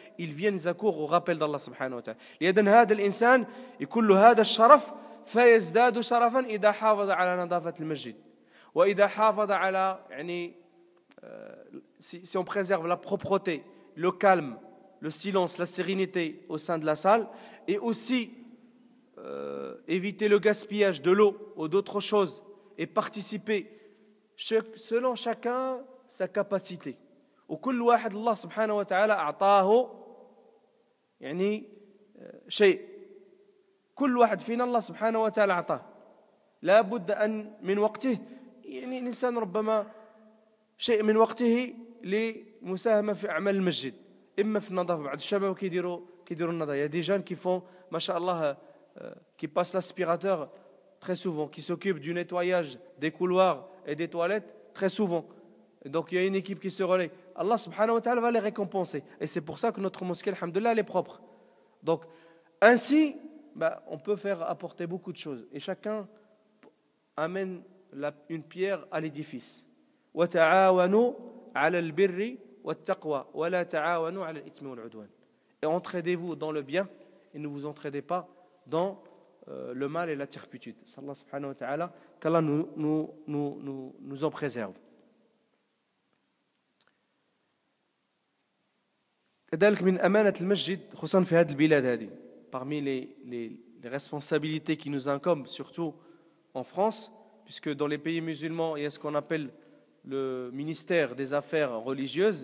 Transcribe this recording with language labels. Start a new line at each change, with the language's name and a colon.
French: Ils viennent, ils accourent au rappel d'Allah subhanahu wa ta'ala.
Arabic: لأن هذا الإنسان يكون له هذا الشرف فيزداد شرفا إذا حافظ على نظافة المسجد وإذا حافظ على يعني
French: si on préserve la propreté, le calme, le silence, la sérénité au sein de la salle, et aussi éviter le gaspillage de l'eau ou d'autres choses et participer selon chacun sa capacité.
Arabic: وكل واحد الله سبحانه وتعالى أعطاه يعني شيء. كل واحد فينا الله سبحانه وتعالى أعطاه. لا بد أن من وقته يعني الإنسان ربما شيء من وقته لمساهمة في أعمال المسجد، إما في النظافة. بعض الشباب كيديروا النظافة.
French: Il y a des jeunes qui font ما شاء الله qui passent l'aspirateur très souvent, qui s'occupent du nettoyage des couloirs et des toilettes très souvent. Et donc il y a une équipe qui se relaie. Allah subhanahu wa ta'ala va les récompenser. Et c'est pour ça que notre mosquée, alhamdoulilah, elle est propre. Donc ainsi, on peut faire apporter beaucoup de choses. Et chacun amène une pierre à l'édifice.
Arabic: وَتَعَاوَنُوا عَلَى الْبِرِّ وَالتَّقْوَى وَلَا تَعَاوَنُوا عَلَى الْإِثْمِ وَالْعُدْوَانِ.
French: Et entraidez-vous dans le bien et ne vous entraidez pas dans le mal et la turpitude. Allah subhanahu wa ta'ala, qu'Allah nous en préserve.
Arabic: كذلك من أمانة المسجد خصوصا في هذه البلاد هذه.
French: Parmi les responsabilités qui nous incombent, surtout en France, puisque dans les pays musulmans, il y a ce qu'on appelle le ministère des affaires religieuses.